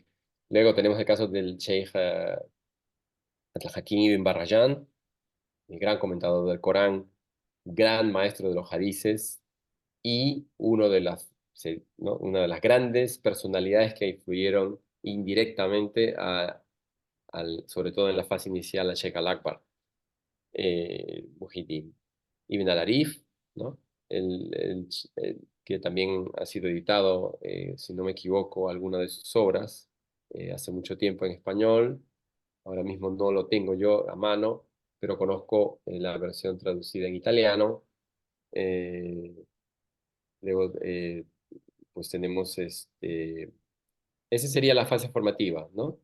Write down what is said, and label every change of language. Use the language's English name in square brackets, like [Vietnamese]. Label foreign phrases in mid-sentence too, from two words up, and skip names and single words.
[Spanish] Luego tenemos el caso del Sheikh Al-Hakim ibn Barrayan, el gran comentador del Corán, gran maestro de los hadices y ¿no? Una de las grandes personalidades que influyeron indirectamente, sobre todo en la fase inicial, a Sheikh al-Akbar, Muhyiddin Ibn al-Arif, ¿no? Que también ha sido editado, si no me equivoco, alguna de sus obras hace mucho tiempo en español. Ahora mismo no lo tengo yo a mano, pero conozco la versión traducida en italiano. Eh, luego, pues tenemos esa sería la fase formativa, ¿no?